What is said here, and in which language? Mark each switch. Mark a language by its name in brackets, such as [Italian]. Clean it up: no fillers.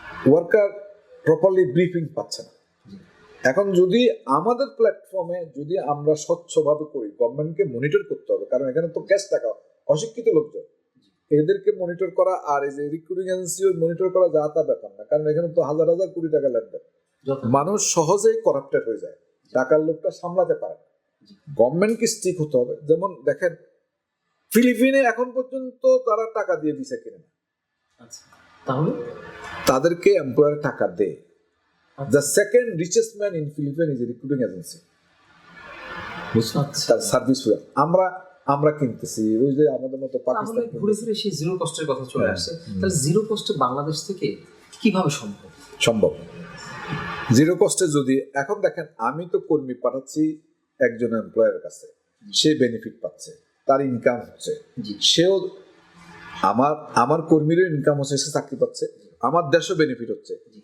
[Bangla] Worker properly briefing পাচ্ছে না। এখন যদি আমাদের প্ল্যাটফর্মে যদি আমরা স্বচ্ছভাবে করি, গভর্নমেন্টকে মনিটর করতে হবে, কারণ এখানে তো ক্যাশ টাকা, অশিক্ষিত লোকজন, এদেরকে মনিটর করা আর এই যে রিক্রুটিং এজেন্সিও মনিটর করা যা তা ব্যাপার না, কারণ এখানে তো হাজার হাজার কোটি টাকা লেনদেন, মানুষ সহজেই করাপ্টেড হয়ে যায়, টাকার লোকটা সামলাতে পারে। গভর্নমেন্টকে স্টিক হতে হবে। যেমন দেখেন, ফিলিপিনে এখন পর্যন্ত তারা টাকা দিয়ে ভিসা কিনে না, তাহলে তাদেরকে এমপ্লয়ার টাকা দেয়। [English] The second richest man in Philippines is a recruiting agency. [Bangla] তার সার্ভিস আমরা কিনতেছি, ওই যে আমাদের মতো পাকিস্তান। ঘুরে ফিরে সেই জিরো কস্টের কথা চলে আসছে। তাহলে জিরো কস্টে বাংলাদেশ থেকে কিভাবে সম্ভব? জিরো কস্টে যদি এখন দেখেন, আমি তো কর্মী পাঠাচ্ছি একজন এমপ্লয়ারের কাছে, সে বেনিফিট পাচ্ছে, তার ইনকাম হচ্ছে, সেও আমার কর্মীরও ইনকাম হচ্ছে, সে চাকরি পাচ্ছে, আমার দেশও বেনিফিট হচ্ছে।